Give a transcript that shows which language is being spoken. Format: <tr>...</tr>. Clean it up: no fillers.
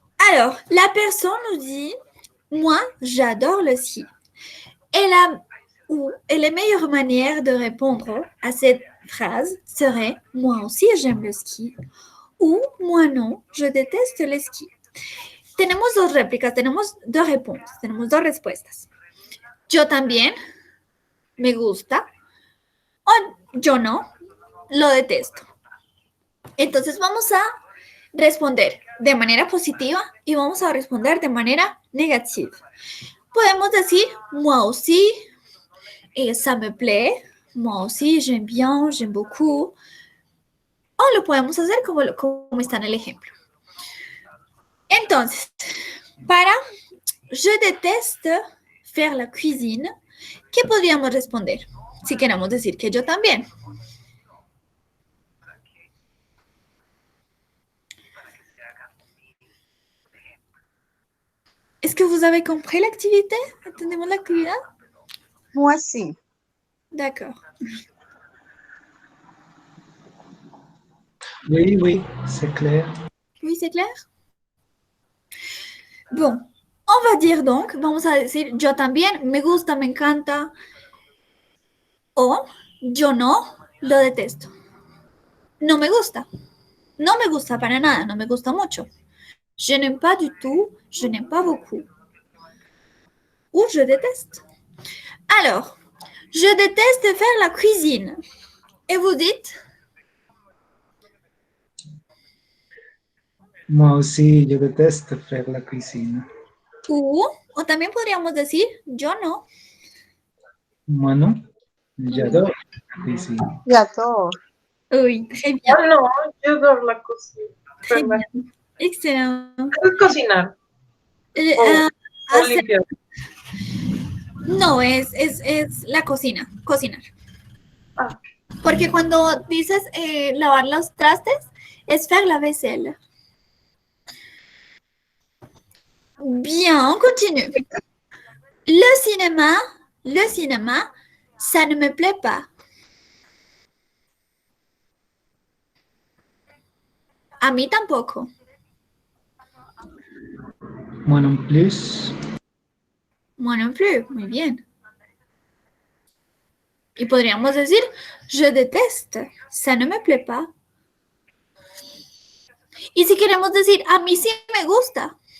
<fr>Alors, la personne nous dit, moi, j'adore le ski. Et la meilleure manière de répondre à cette phrase serait, moi aussi, j'aime le ski. Ou, moi non, je déteste le ski.</fr> <es>Tenemos dos réplicas, tenemos dos réponses, tenemos dos respuestas. Yo también, me gusta. O yo no, lo detesto. Entonces vamos a responder de manera positiva y vamos a responder de manera negativa. Podemos decir,</es> <fr>moi aussi, et ça me plaît. Moi aussi, j'aime bien, j'aime beaucoup.</fr> <es>O lo podemos hacer como está en el ejemplo. Entonces, para</es> <fr>je déteste faire la cuisine,</fr> <es>¿qué podríamos responder? Si queremos decir que yo también.</es> <fr>Est-ce que vous avez compris l'activité? Entendez-vous l'activité? Moi aussi. D'accord. Oui, oui, c'est clair. Oui, c'est clair? Bon, on va dire donc,</fr> <es>vamos a decir yo también, me gusta, me encanta, o yo no, lo detesto. No me gusta. No me gusta para nada, no me gusta mucho.</es> <fr>Je n'aime pas du tout, je n'aime pas beaucoup. Ou je déteste. Alors, je déteste faire la cuisine. Et vous dites? Moi aussi, je déteste faire la cuisine.</fr> <es>O también podríamos decir yo no.</es> <fr>Moi non, j'adore la cuisine. J'adore. Oui, très bien, Oh non, j'adore la cuisine. très bien. Excellent.</fr> <es>Cocinar. Ah, O hacer- limpiar. no, es la cocina, cocinar. Ah. Porque cuando dices lavar los trastes, es</es> <fr>faire la vaisselle. Bien, on continue. Le cinéma, ça ne me plaît pas.</fr> <es>A mí tampoco.</es> <fr>Moi non plus. Moi non plus.</fr> <es>Muy bien. Y podríamos decir,</es> <fr>je déteste, ça ne me plaît pas.</fr> <es>Y si queremos decir, a mí sí me gusta.</es>